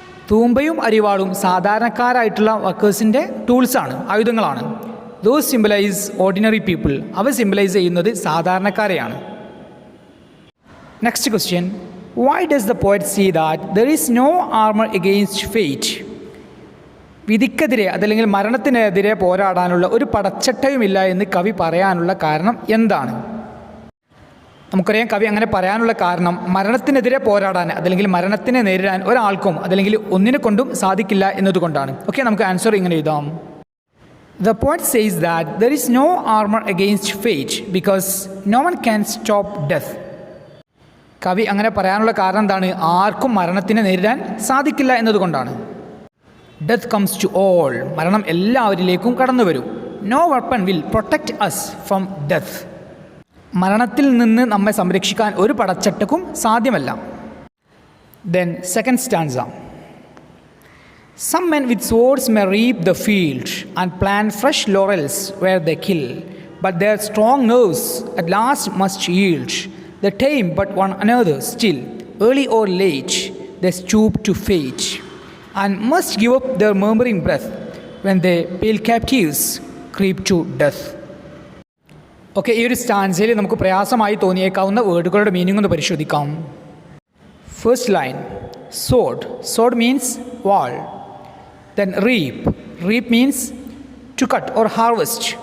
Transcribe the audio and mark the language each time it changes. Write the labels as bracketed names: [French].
[Malayalam] തൂമ്പയും അരിവാളും സാധാരണക്കാരായിട്ടുള്ള വർക്കേഴ്സിൻ്റെ ടൂൾസാണ്, ആയുധങ്ങളാണ്. [English] Those symbolize ordinary people. [Malayalam] അവ symbolise ചെയ്യുന്നത് സാധാരണക്കാരെയാണ്. [English] Next question. Why does the poet say that there is no armor against fate? [Malayalam] വിധിക്കെതിരെ അതല്ലെങ്കിൽ മരണത്തിനെതിരെ പോരാടാനുള്ള ഒരു പടച്ചട്ടയുമില്ല എന്ന് കവി പറയാനുള്ള കാരണം എന്താണ്? നമുക്കറിയാം കവി അങ്ങനെ പറയാനുള്ള കാരണം മരണത്തിനെതിരെ പോരാടാൻ അതല്ലെങ്കിൽ മരണത്തിനെ നേരിടാൻ ഒരാൾക്കും അതല്ലെങ്കിൽ ഒന്നിനെ കൊണ്ടും സാധിക്കില്ല എന്നതുകൊണ്ടാണ്. ഓക്കെ, നമുക്ക് ആൻസർ ഇങ്ങനെ എഴുതാം: [English] The poet says that there is no armor against fate because no one can stop death. [Malayalam] കവി അങ്ങനെ പറയാനുള്ള കാരണം എന്താണ്? ആർക്കും മരണത്തിനെ നേരിടാൻ സാധിക്കില്ല എന്നതുകൊണ്ടാണ്. [English] Death comes to all. [Malayalam] മരണം എല്ലാവരിലേക്കും കടന്നു വരും. [English] No weapon will protect us from death. [Malayalam] മരണത്തിൽ നിന്ന് നമ്മെ സംരക്ഷിക്കാൻ ഒരു പടച്ചട്ടക്കും സാധ്യമല്ല. [English] Then second stanza. Some men with swords may reap the field and plant fresh laurels where they kill, but their strong nerves at last must yield. They tame but one another still. Early or late, they stoop to fate, and must give up their murmuring breath when they pale captives creep to death. [Malayalam] Okay, ഈ ഒരു സ്റ്റാൻസയിൽ നമുക്ക് പ്രയാസമായി തോന്നിയേക്കാവുന്ന വേർഡുകളുടെ meaning ഒന്ന് പരിശോധിക്കാം. [English] First line, sword. Sword means wall. Then reap. Reap means to cut or harvest.